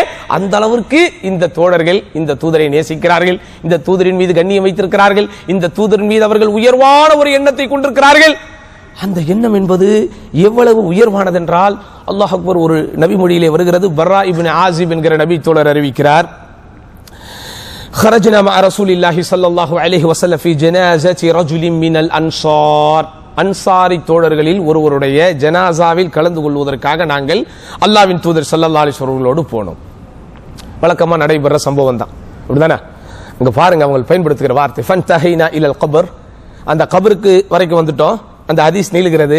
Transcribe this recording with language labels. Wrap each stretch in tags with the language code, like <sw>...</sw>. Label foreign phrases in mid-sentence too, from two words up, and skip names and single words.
<ta>அந்த அளவிற்கு இந்த தோழர்கள் இந்த தூதரை நேசிக்கிறார்கள், இந்த தூதரின் மீது கண்ணியம் வைத்திருக்கிறார்கள், இந்த தூதரின் மீது அவர்கள் உயர்வான ஒரு எண்ணத்தை கொண்டிருக்கிறார்கள். அந்த எண்ணம் என்பது எவ்வளவு உயர்வானதென்றால்,</ta> <ar>الله أكبر,</ar> <ta>ஒரு நபி மொழியிலே வருகிறது. பர்ரா இப்னு ஆசிப் என்கிற நபி தோழர் அறிவிக்கிறார்,</ta> <ar>خرجنا مع رسول الله صلى الله عليه وسلم في جنازة رجل من الأنصار,</ar> <ta>அன்சாரி தோழர்களில் ஒருவருடைய ஜனாசாவில் கலந்து கொள்வதற்காக நாங்கள் அல்லாஹ்வின் தூதர்</ta> <ar>صلى الله عليه وسلم</ar> <ta>போனோம். வழக்கமா நடைபெற சம்பவம் தான். அப்படிதானே? இங்க பாருங்க அவங்க பயன்படுத்துகிற வார்த்தை</ta> <ar>فانتهينا إلى القبر.</ar> <ta>அந்த கபருக்கு வரைக்கும் வந்துட்டோம். அந்த ஹதீஸ் நீளுகிறது.</ta>